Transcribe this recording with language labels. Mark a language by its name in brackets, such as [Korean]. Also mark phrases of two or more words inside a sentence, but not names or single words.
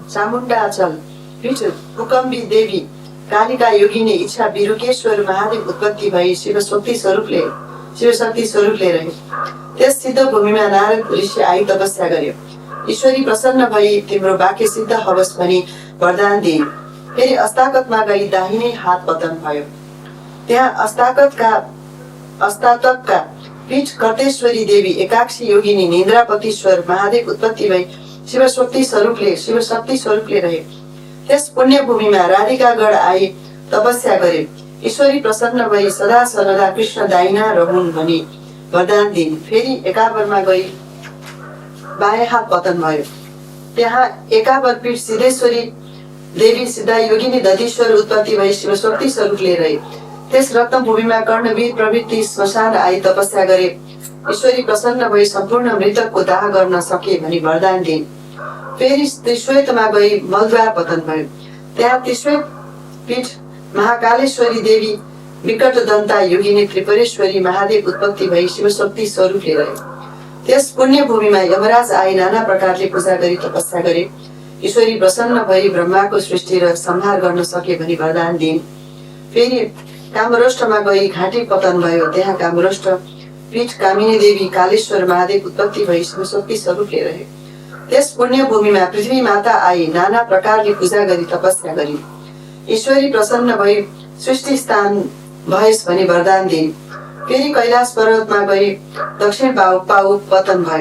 [Nepali] त्यहाँ चामुण्डाचल पीठ कुकम्बी देवी कालिका योगिनी इच्छा बिरुकेश्वर महादेव उत्पत्ति भई शिवशक्ति स्वरूपले रहे। त्यस सिद्ध भूमिमा नारद ऋषि आई तपस्या गर्यो। ईश्वरी प्रसन्न भई तिम्रो वाक्य सिद्ध होस् भनी वरदान दिए। फेरि अस्ताकतमा गई दाहिने हात पतन भयो। त्यहाँ अस्तातकका पीठ कर्तेश्वरी देवी एकाक्षी योगिनी निन्द्रापतिश्वर महादेव उत्पत्ति भई शिवशक्ति स्वरूपले रहे। त्यस पुण्य भूमिमा राधिकागढ आई तपस्या गरे। ईश्वरी प्रसन्न भई सदा सर्वदा कृष्ण दाहिना रहून् भनी वरदान दिइन्। फेरि एकावरमा गई बायाँ हात पतन भयो। त्यहाँ एकावर पीठ सिद्धेश्वरी देवी सिद्धा योगिनी दधीश्वर उत्पत्ति भई शिवशक्ति स्वरूपले रहे। त्यस रत्न भूमिमा कर्णवीर प्रवृत्ति श्मशान आई तपस्या गरे। ईश्वरी प्रसन्न भई सम्पूर्ण मृतकको दाह गर्न सके भनी वरदान दिइन्। फेरि त्रिश्वेतमा गई मलद्वार पतन भयो। त्यहाँ त्रिश्वेत पीठ महाकालेश्वरी देवी विकट दन्ता योगिनी त्रिपुरेश्वरी महादेव उत्पत्ति भई शिवशक्ति स्वरूपले रहे। त्यस पुण्य भूमिमा यमराज आई नाना प्रकारले पूजा गरी तपस्या गरे। ईश्वरी प्रसन्न भई ब्रह्माको सृष्टि र संहार गर्न सके भनी वरदान दिइन्। फेरि कामरोष्ठमा गई घाँटी पतन भयो। त्यहाँ कामरोष्ठ पीठ कामिनी देवी कालेश्वर महादेव उत्पत्ति भई शिवशक्ति स्वरूपले रहे। त्यस पुण्य भूमिमा पृथ्वी माता आई नाना प्रकारले पूजा गरी तपस्या गरी। ईश्वरी प्रसन्न भई सृष्टि स्थान भएस् भनी वरदान दिइन्। फेरि कैलाश पर्वतमा गई दक्षिण पाउ पतन भयो।